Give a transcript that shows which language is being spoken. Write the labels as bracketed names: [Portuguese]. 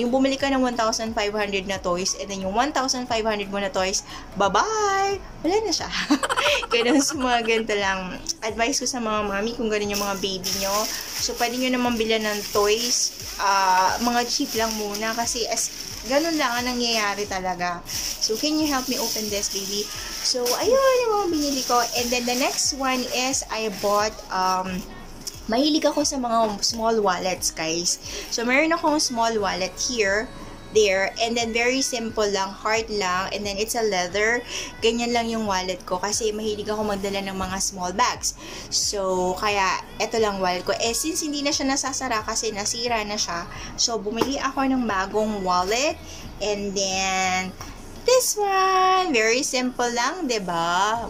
[Filipino] Yung bumili ka ng 1,500 na toys, and then yung 1,500 mo na toys, bye-bye! Wala na siya. Kaya sa mga ganito lang. Advice ko sa mga mami, kung ganun yung mga baby nyo. So, pwede nyo naman bilan ng toys. Mga cheap lang muna. Kasi, ganun lang ang nangyayari talaga. [English] So, can you help me open this, baby? So, [Filipino] ayun yung mga binili ko. [English] And then, the next one is, I bought [Filipino] Mahilig ako sa mga small wallets, guys. [English] So, [Filipino] meron akong [English] small wallet here, there, and then very simple lang, hard lang, and then it's a leather. [Filipino] Ganyan lang yung wallet ko kasi mahilig ako magdala ng mga small bags. So, kaya, eto lang wallet ko. Since hindi na siya nasasara kasi nasira na siya, so, bumili ako ng bagong wallet, and then, this one, very simple lang, diba?